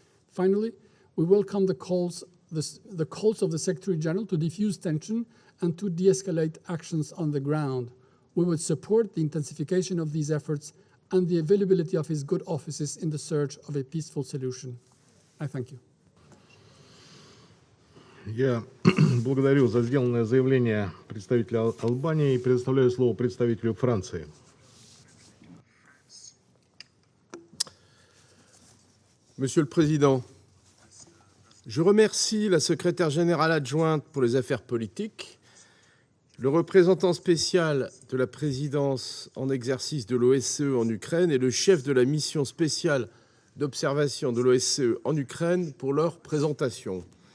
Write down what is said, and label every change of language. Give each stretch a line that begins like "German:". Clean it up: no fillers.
English: Finally, we welcome the calls of the Secretary General to defuse tension and to de-escalate actions on the ground. We would support the intensification of these efforts and the availability of his good offices in the search of a peaceful solution. I thank you.
Russian: Я благодарю за сделанное заявление представителя Албании и предоставляю слово представителю Франции.
French: Monsieur le Président, je remercie la secrétaire générale adjointe pour les affaires politiques, le représentant spécial de la présidence en exercice de l'OSCE en Ukraine et le chef de la mission spéciale d'observation de l'OSCE en Ukraine pour leur présentation.